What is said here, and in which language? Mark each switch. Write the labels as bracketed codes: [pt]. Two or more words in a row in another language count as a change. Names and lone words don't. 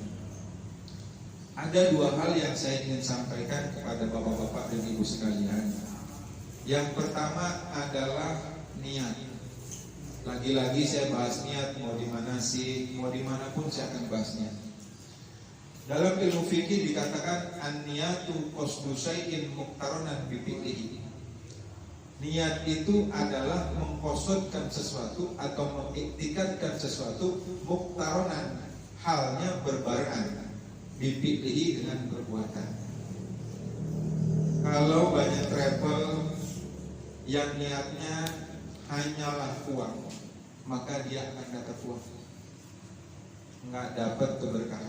[id] Ada dua hal yang saya ingin sampaikan kepada bapak-bapak dan ibu sekalian. Yang pertama adalah niat. Lagi-lagi saya bahas niat, mau di mana sih, mau dimanapun saya akan bahas niat. Dalam ilmu fikih dikatakan [ar] النية قصد شيء مقترنا بفعله. [id] Niat itu adalah mengqasdkan sesuatu atau mengiktikadkan sesuatu muqtaronan, halnya berbarengan [ar] بفعله [id] dengan perbuatan. Kalau banyak travel yang niatnya hanyalah uang, maka dia akan dapat uang, nggak dapat keberkahan.